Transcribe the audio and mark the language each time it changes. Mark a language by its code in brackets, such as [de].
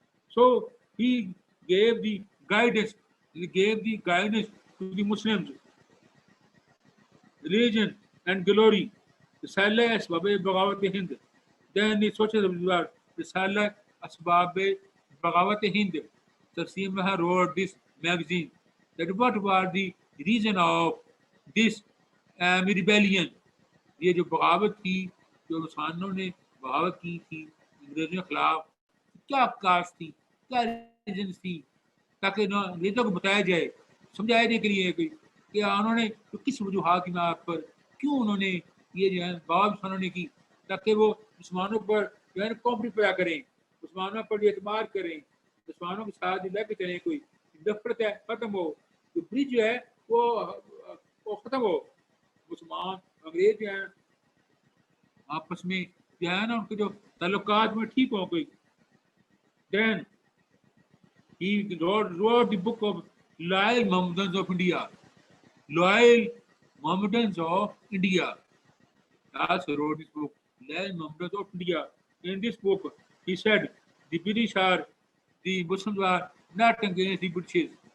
[en] So he gave the guidance. He gave the guidance to the Muslims, religion and glory. Risala Asbab Bagawat Hind. Then the social about Risala Asbab Bagawat Hind. Sasim Maha wrote this magazine. That what was the reason of this rebellion? [ur] یہ جو بغاوت تھی، جو مسلمانوں نے بغاوت کی تھی انگریزوں کے خلاف، کیا کاز تھی، کیا ریزنس تھی، تاکہ انگریزوں کو بتایا جائے، سمجھایا جائے کے لیے کہ انہوں نے کس وجوہات کی بنا پر کیوں انہوں نے یہ جو ہے بغاوت مسلمانوں نے کی، تاکہ وہ مسلمانوں پر جو ہے کانفیڈنس پیدا کریں، مسلمانوں پر اعتماد کریں، مسلمانوں کے ساتھ لے کے چلیں، کوئی نفرت ہے ختم ہو، جو برج جو ہے وہ ختم ہو، مسلمان انگریز جو ہیں آپس میں جو ہے نا ان کے جو تعلقات میں ٹھیک ہوں کوئی. [en] Then he wrote the book of Loyal Mohammedans of India. Loyal Mohammedans of India. He also wrote this book, Land Members of India. In this book, he said the Muslims are not against the British.